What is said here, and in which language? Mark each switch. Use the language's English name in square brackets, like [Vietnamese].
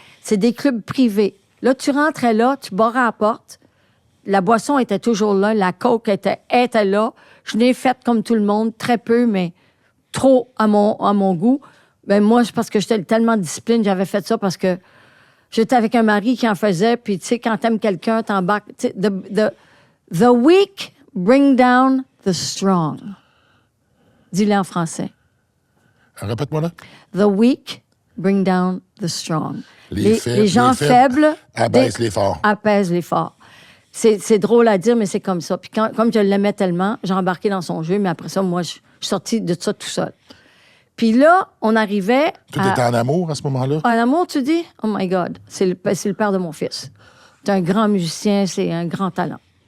[French] C'est des clubs privés. Là, tu rentrais là, tu barrais à la porte. La boisson était toujours là, la coke était là. Je n'ai fait comme tout le monde, très peu, mais trop à mon goût. Ben moi, parce que j'étais tellement discipline, j'avais fait ça parce que j'étais avec un mari qui en faisait, puis tu sais, quand t'aimes quelqu'un, t'embarques. [English] The weak bring down the strong. [French] Dis-le en français. Répète-moi là. [English] The weak bring down the strong. [French] Les gens faibles abaissent les forts. Apaisent les forts. C'est drôle à dire, mais c'est comme ça. Puis comme je l'aimais tellement, j'ai embarqué dans son jeu, mais après ça, moi, je suis sortie de ça tout seul. Puis là, on arrivait Tout était en amour à ce moment-là? En amour, tu dis? [English] Oh my God, [French] c'est le père de mon fils. C'est un grand musicien, c'est un grand talent.